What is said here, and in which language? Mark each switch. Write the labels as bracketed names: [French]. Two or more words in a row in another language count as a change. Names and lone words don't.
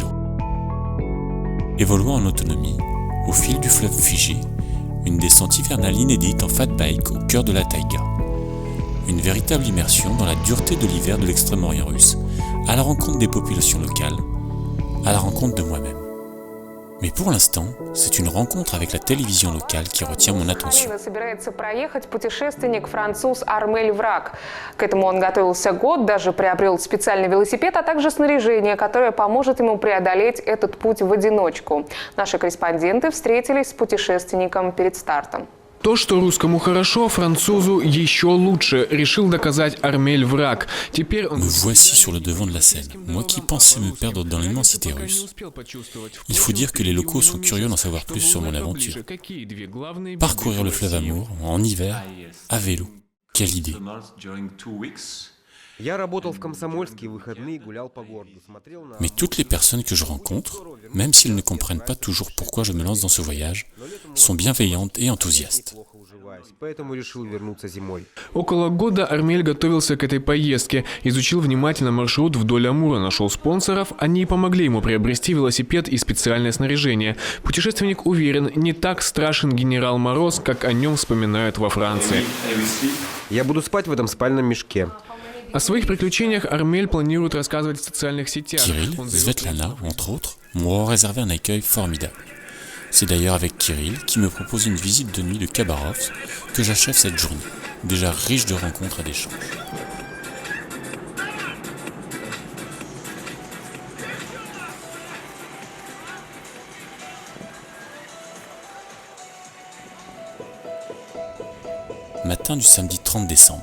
[French] Évoluant en autonomie, au fil du fleuve figé, une descente hivernale inédite en fat bike au cœur de la taïga. Une véritable immersion dans la dureté de l'hiver de l'extrême-orient russe, à la rencontre des populations locales, à la rencontre de moi-même. Mais pour l'instant, c'est une rencontre avec la télévision locale qui retient mon attention. [Russian] Собирается проехать путешественник француз Армель Враг. К этому он готовился год, даже приобрел специальный велосипед, а также снаряжение, которое поможет ему преодолеть этот путь в одиночку. Наши корреспонденты встретились с путешественником перед стартом. То, что русскому хорошо, французу еще лучше, решил доказать Армель Враг. Теперь он... [French] Me voici sur le devant de la scène, moi qui pensais me perdre dans l'immensité russe. Il faut dire que les locaux sont curieux d'en savoir plus sur mon aventure. Parcourir le fleuve Amour, en hiver, à vélo. Quelle idée! Mais toutes les personnes que je rencontre, même s'ils ne comprennent pas toujours pourquoi je me lance dans ce voyage, sont bienveillantes et enthousiastes. [Russian] Около года Армель готовился к этой поездке, изучил внимательно маршрут вдоль Амура, нашел спонсоров, они помогли ему приобрести велосипед и специальное снаряжение. Путешественник уверен, не так страшен генерал Мороз, как о нем вспоминают во Франции. Я буду спать в этом спальном мешке. О своих приключениях Армель планирует рассказывать в социальных сетях. [French] Kirill, Svetlana, entre autres, m'ont réservé un accueil formidable. C'est d'ailleurs avec Kirill qui me propose une visite de nuit de Khabarovsk que j'achève cette journée, déjà riche de rencontres et d'échanges. Matin du samedi 30 décembre.